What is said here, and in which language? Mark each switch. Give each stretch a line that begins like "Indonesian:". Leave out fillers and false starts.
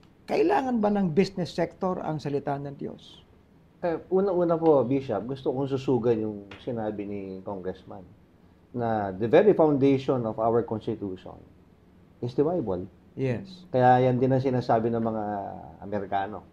Filipino: Kailangan ba ng business sector ang salita ng Diyos? Una-una po, Bishop, gusto kong susugan yung sinabi ni Congressman na
English: the very foundation of our Constitution is the Bible. Yes.
Filipino: Kaya yan din ang sinasabi ng mga Amerikano.